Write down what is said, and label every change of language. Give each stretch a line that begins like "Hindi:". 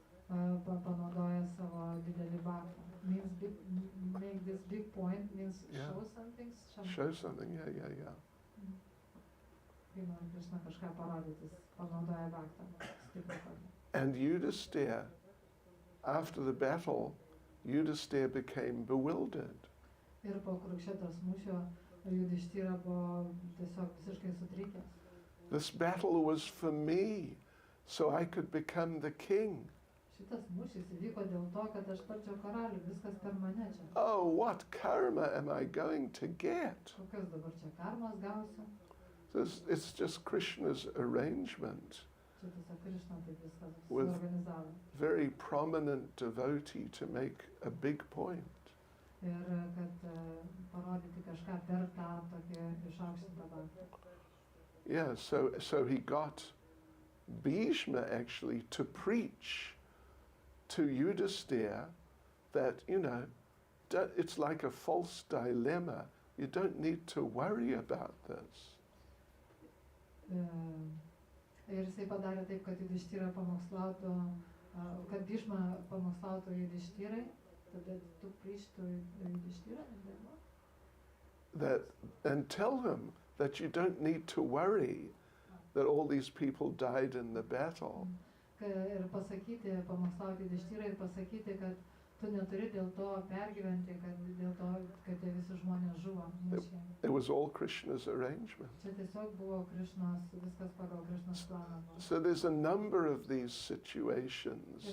Lithuanian: Panaudoja savo didelį baktą.
English: Make this big point means show something. Show something, yeah.
Lithuanian: Kai nori Krishna kažką parodyti, panaudoja baktą.
English: And Yudhisthira, after the battle, Yudhisthira became bewildered.
Lithuanian: Ir po Kurukshetos mūšio Yudhisthira buvo tiesiog visiškai sutrikęs.
English: This battle was for me, so I could become the king.
Lithuanian: Šitas mūšis įvyko dėl to, kad aš tapčiau karalių, viskas per mane čia.
English: Oh, what karma am I going to get?
Lithuanian: Kokios dabar čia karmos gausiu?
English: It's just Krishna's arrangement.
Lithuanian: Čia tiesiog Krišna taip viską
English: With-
Lithuanian: suorganizavo.
English: Very prominent devotee to make a big point.
Lithuanian: Ir kad parodyti kažką per tą tokį išaukštintą bangą.
English: Yeah, so he got Bhishma actually to preach to Yudhisthira that, it's like a false dilemma. You don't need to worry about this.
Lithuanian: Ir jisai padarė taip, kad Yudhishthira pamokslautų, kad Bhishma pamokslautų Yudhishtirai, tada tu
English: preach to Yudhishthira And tell him that you don't need to worry that all these people died in the battle.
Lithuanian: Ir pasakyti, pamokslauti Yudhishtirai ir pasakyti, kad tu neturi dėl to pergyventi, kad dėl to, kad tie visi žmonės žuvo mūšyje.
English: It was all Krishna's arrangement.
Lithuanian: Čia tiesiog buvo Krišnos, viskas pagal Krišnos planą.
English: So there's a number of these situations,